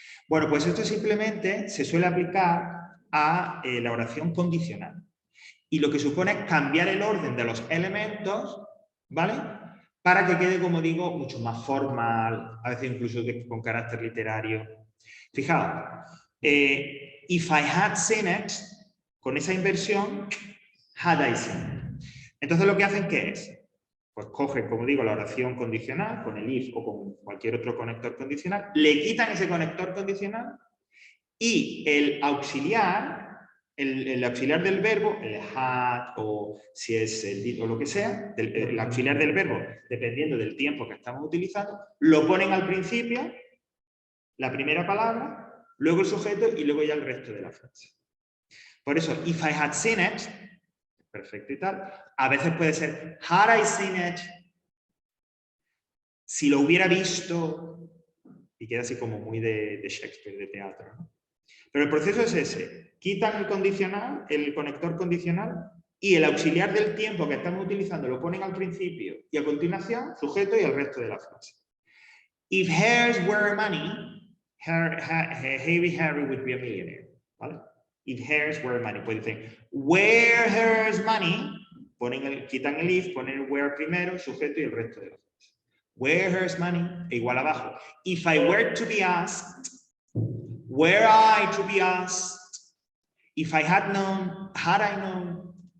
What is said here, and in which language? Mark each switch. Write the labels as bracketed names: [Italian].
[Spanish] Bueno, pues esto simplemente se suele aplicar a la oración condicional. Y lo que supone es cambiar el orden de los elementos, ¿vale? Para que quede, como digo, mucho más formal, a veces incluso con carácter literario. Fijaos, [English] if I had seen it, [Spanish] con esa inversión, [English] had I seen it. [Spanish] Entonces lo que hacen, ¿qué es? Pues cogen, como digo, la oración condicional, con el if o con cualquier otro conector condicional, le quitan ese conector condicional y el auxiliar, el auxiliar del verbo, el had o si es el did o lo que sea, el auxiliar del verbo, dependiendo del tiempo que estamos utilizando, lo ponen al principio, la primera palabra, luego el sujeto y luego ya el resto de la frase. Por eso, [English] if I had seen it, [Spanish] perfecto y tal, a veces puede ser [English] had I seen it, [Spanish] si lo hubiera visto, y queda así como muy de Shakespeare, de teatro, ¿no? Pero el proceso es ese. Quitan el condicional, el conector condicional, y el auxiliar del tiempo que estamos utilizando lo ponen al principio y a continuación sujeto y el resto de la frase. [English] If hairs were money, Heavy Harry would be a millionaire. [Spanish] ¿Vale? [English] If hairs were money. [Spanish] Pues dicen, [English] where hairs money, [Spanish] quitan el if, ponen el where primero, sujeto y el resto de la frase. [English] Where hairs money, [Spanish] e igual abajo. [English] If I were to be asked, were I to be asked? If I had known, had I known?